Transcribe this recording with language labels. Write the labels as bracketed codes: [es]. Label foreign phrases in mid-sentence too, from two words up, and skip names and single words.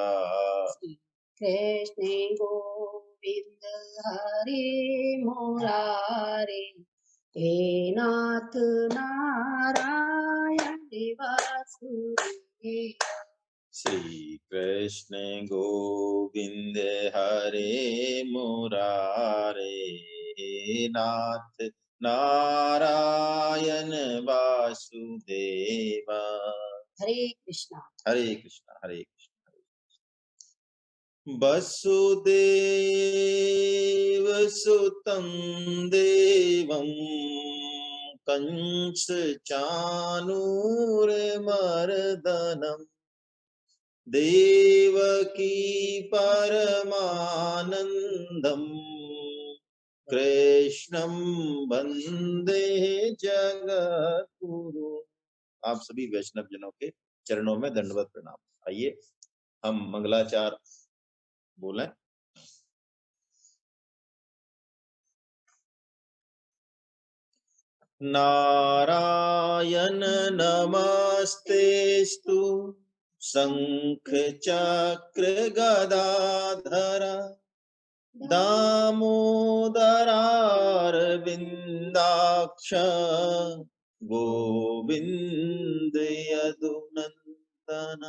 [sa] कृष्ण गोविंद हरे मुरारे, हे नाथ नारायण वासुदेवा। श्री कृष्ण गोविंद हरे मुरारे, हे नाथ नारायण वासुदेवा। हरे कृष्णा। हरे कृष्णा हरे कृष्णा। वसुदेव सुतं देवं कंस चाणूरमर्दनम्, देवकी परमानंदम्, कृष्णं वंदे जगद्गुरु। [hi] आप सभी वैष्णव जनों के चरणों में दंडवत प्रणाम। आइए हम मंगलाचार बोलें। [sa] नारायण नमस्तेस्तु शंख चक्र गदाधर, दामोदरारविन्दाक्ष गोविंद यदुनंदन।